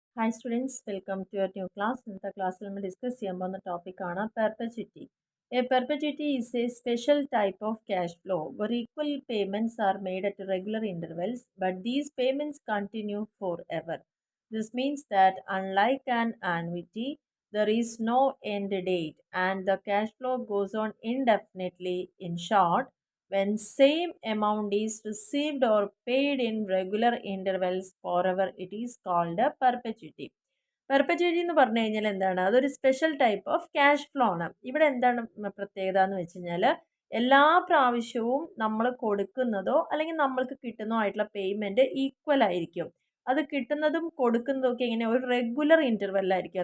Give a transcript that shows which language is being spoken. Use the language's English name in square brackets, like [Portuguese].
[English] Hi students, welcome to your new class. [Malayalam] ഇന്നത്തെ ക്ലാസ്സിൽ നമ്മൾ ഡിസ്കസ് ചെയ്യാൻ പോകുന്ന ടോപ്പിക്കാണ് പെർപെച്വിറ്റി. [English] A perpetuity is a special type of cash flow where equal payments are made at regular intervals, but these payments continue forever. This means that unlike an annuity, there is no end date and the cash flow goes on indefinitely. In short, when same amount is received or paid in regular intervals forever, it is called a perpetuity. [Malayalam] പെർപ്പച്വേറ്റി എന്ന് പറഞ്ഞു കഴിഞ്ഞാൽ എന്താണ്? അതൊരു special type of cash flow ആണ്. ഇവിടെ എന്താണ് പ്രത്യേകത എന്ന് വെച്ച് കഴിഞ്ഞാൽ എല്ലാ പ്രാവശ്യവും നമ്മൾ കൊടുക്കുന്നതോ അല്ലെങ്കിൽ നമ്മൾക്ക് കിട്ടുന്നതോ ആയിട്ടുള്ള പേയ്മെൻറ്റ് ഈക്വൽ ആയിരിക്കും. അത് കിട്ടുന്നതും കൊടുക്കുന്നതും ഒക്കെ ഇങ്ങനെ ഒരു റെഗുലർ ഇൻ്റർവെല്ലായിരിക്കും.